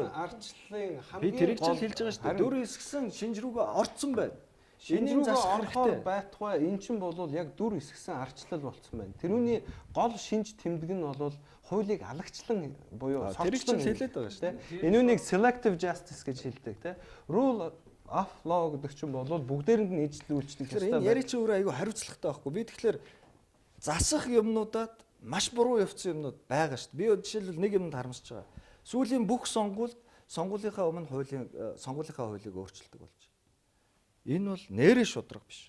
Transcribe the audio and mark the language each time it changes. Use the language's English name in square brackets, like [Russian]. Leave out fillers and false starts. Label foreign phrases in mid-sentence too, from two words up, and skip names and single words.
[Mongolian] арчлалын хамгийн гол тэрийг ч хэлж байгаа штэ. Дүр эсгсэн шинжрүүгээ орцсон байна. Энийг засах хэрэгтэй байтугай эн чинь бол яг дүр эсгсэн арчлал болцсон байна. Тэрүүний гол шинж тэмдэг нь бол хуулийг алагчлан буюу сорчлон хэлээд байгаа шүү дээ. Энүүнийг [English] selective justice [Mongolian] гэж хэлдэг те. [English] Rule of law [Mongolian] гэдэг чинь бол бүгдээрэнд нь ижил үйлчлэх хэрэгтэй. Энэ яри чи өөрөө айгүй хариуцлагатай байхгүй. Би тэгэхээр засах юмнуудад маш буруу явцсан юмнууд байгаа шүү дээ. Би жишээлбэл нэг юмд харамсаж байгаа. Сүүлийн бүх сонгуулийнхаа өмнө сонгуулийнхаа хуулийг өөрчилдөг болж. Энэ бол нэрээ шудраг биш.